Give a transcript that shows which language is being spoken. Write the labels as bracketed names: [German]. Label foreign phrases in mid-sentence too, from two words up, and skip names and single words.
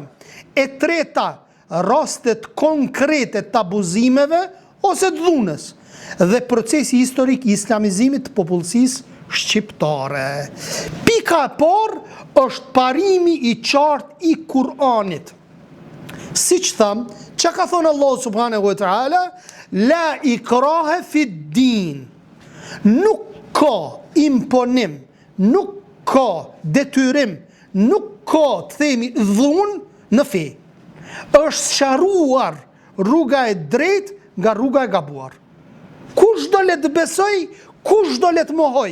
[Albanian] E treta, rastet konkrete të abuzimeve ose të dhunës. Dhe procesi historik i islamizimit të popullsisë shqiptare. Pika e parë është parimi i qartë i Kur'anit. Siç tham, çka ka thonë Allahu [Arabic] سبحانه وتعالى لا إكراه في الدين. [Albanian] Nuk ka imponim, nuk ka detyrim, nuk ka të themi dhunë në fe. Është sqaruar rruga e drejtë nga rruga e gabuar. Kush do le të besoj, kush do le të mohoj?